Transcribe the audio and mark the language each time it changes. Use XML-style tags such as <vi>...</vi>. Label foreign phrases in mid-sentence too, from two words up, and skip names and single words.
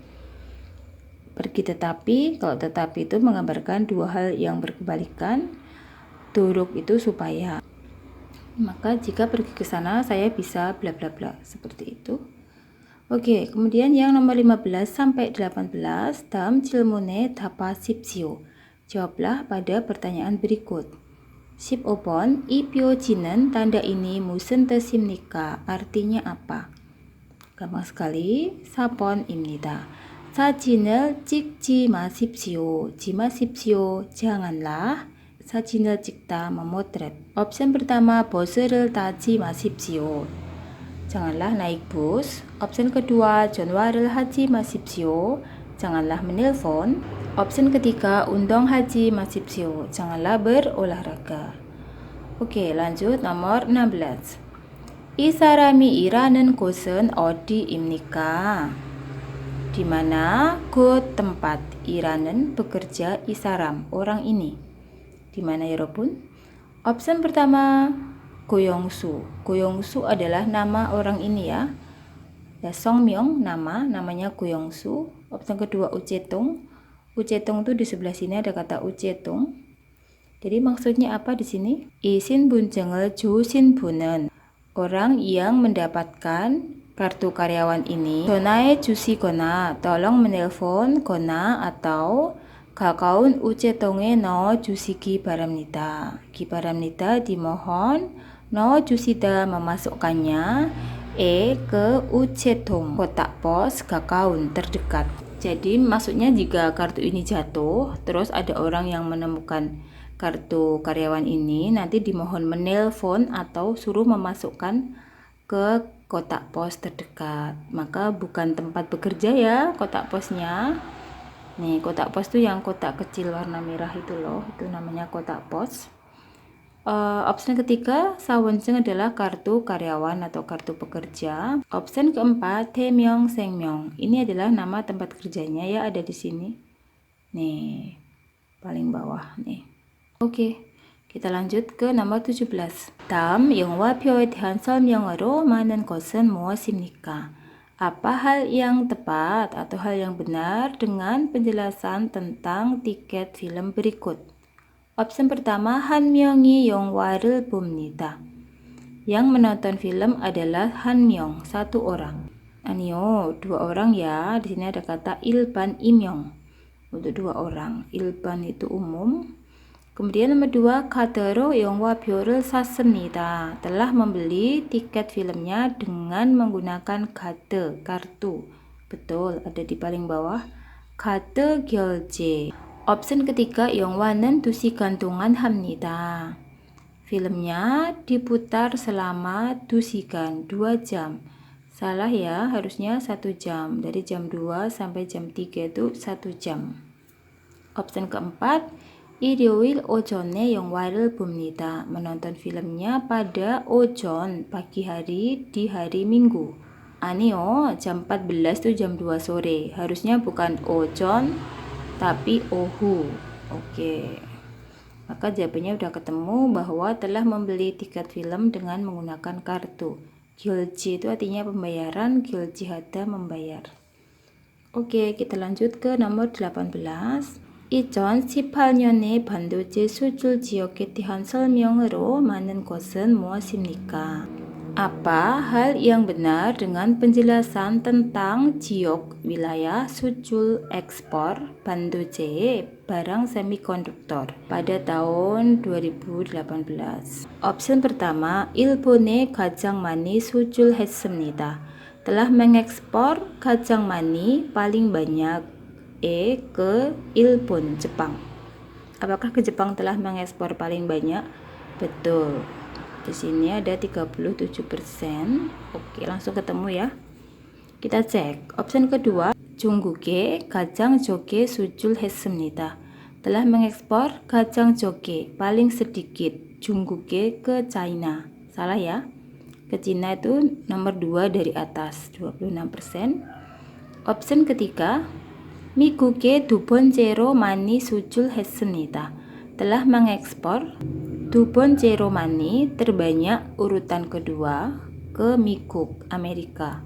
<id>Pergi tetapi, kalau tetapi itu menggambarkan dua hal yang berkebalikan. Dorok itu supaya. Maka jika pergi ke sana, saya bisa bla bla bla, seperti itu. Oke, kemudian yang nomor 15 sampai 18, dalam</id> <ko>질문에 답하십시오.</ko> <id>Jawablah pada pertanyaan berikut.</id> <ko>15번, 이 표지는</ko> <id>tanda ini</id> <ko>무슨 뜻입니까?</ko> <id>Artinya apa? Gampang sekali,</id> <ko>4번입니다. 사진을 찍지 마십시오.</ko> <id>janganlah</id> <ko>사진을 찍다</ko> <id>memotret. Opsi pertama,</id> <ko>버스를 타지 마십시오.</ko> <id>Janganlah naik bus. Opsi kedua,</id> <ko>전화를 하지 마십시오.</ko> <id>Janganlah menelpon. Opsi ketiga,</id> <ko>운동하지 마십시오.</ko> <id>Janganlah berolahraga. Oke, lanjut nomor 16.</id> <ko>이 사람이 일하는 곳은 어디입니까?</ko> <id>Di mana? 곳 tempat. 일하는 bekerja, isaram orang ini. Di mana ya Robun? Opsi pertama, 고영수. 고영수 adalah nama orang ini ya. Ya, Songmyong namanya 고영수. Opsi kedua Ucetung. Ucetung itu di sebelah sini ada kata Ucetung. Jadi maksudnya apa di sini?</id> <ko>이 신분증을 주신 분은,</ko> <id>orang yang mendapatkan kartu karyawan ini,</id> <ko>전화해 주시거나</ko> <id>tolong menelpon</id> <ko>거나 atau 가까운 우체통에 넣어 주시기 바랍니다.</ko> <id>기바랍니다 dimohon,</id> <ko>넣어 주시다</ko> <id>memasukkannya, ke ucetung kotak pos gakaun terdekat. Jadi maksudnya jika kartu ini jatuh, terus ada orang yang menemukan kartu karyawan ini, nanti dimohon menelpon atau suruh memasukkan ke kotak pos terdekat. Maka bukan tempat bekerja ya kotak posnya. Nih, kotak pos itu yang kotak kecil warna merah itu loh, itu namanya kotak pos. Opsi ketiga, 사원증 adalah kartu karyawan atau kartu pekerja. Opsi keempat,</id> <ko>태명, 생명.</ko> <id>Ini adalah nama tempat kerjanya ya, ada di sini. Nih, paling bawah nih. Oke, kita lanjut ke nomor 17.</id> <ko>다음 영화표에 대한 설명으로 많은 것은 무엇입니까?</ko> <id>Apa hal yang tepat atau hal yang benar dengan penjelasan tentang tiket film berikut? Opsi pertama,</id> <ko>한 명이 영화를 봅니다.</ko> <id>Yang menonton film adalah</id> <ko>한 명,</ko> <id>satu orang. Anio, dua orang ya. Di sini ada kata</id> <ko>일반 임용,</ko> <id>untuk dua orang. 일반 itu umum. Kemudian nomor 2,</id> <ko>카드로 영화표를 샀습니다.</ko> <id>Telah membeli tiket filmnya dengan menggunakan kartu. Betul, ada di paling bawah.</id> <ko>카드 결제.</ko> <id>Opsi ketiga,</id> <ko>영화는 2시간 동안 합니다.</ko> <id>Filmnya diputar selama 2시간, 2 jam. Salah ya, harusnya 1 jam. Dari jam 2 sampai jam 3 itu 1 jam. Opsi keempat,</id> <ko>일요일 오전에 영화를 봅니다.</ko> <id>Menonton filmnya pada ojon, pagi hari, di hari Minggu. Anio, jam 14 itu jam 2 sore. Harusnya bukan ojon, tapi ohu. Oke. Maka jawabannya udah ketemu bahwa telah membeli tiket film dengan menggunakan kartu. Gyolji itu artinya pembayaran, gyolji-hada membayar. Oke, kita lanjut ke nomor 18.</id> <ko>2018년에 반도체 수출 지역에 대한 설명으로 많은 것은 무엇입니까?</ko> <id>Apa hal yang benar dengan penjelasan tentang jiok wilayah sucul ekspor 반도체 barang semikonduktor pada tahun 2018? Opsi pertama,</id> <ko>일본에 가장 많이 수출했습니다.</ko> <id>Telah mengekspor</id> <ko>가장 많이</ko> <id>paling banyak. ke Ilpon, Jepang. Apakah ke Jepang telah mengekspor paling banyak? Betul. Di sini ada 37%. Oke, langsung ketemu ya. Kita cek. Option kedua,</id> <ko>중국에 가장 적게 수출했습니다.</ko> <id>Telah mengekspor</id> <ko>가장 적게,</ko> <id>paling sedikit, 중국에 ke China. Salah ya. Ke China itu nomor 2 dari atas, 26%. Option ketiga,</id> <ko>미국에 두 번째로 많이 수출했습니다.</ko> <id>Telah mengekspor</id> <ko>두 번째로 많이,</ko> <id>terbanyak, urutan kedua, ke Mikuk, Amerika.</id>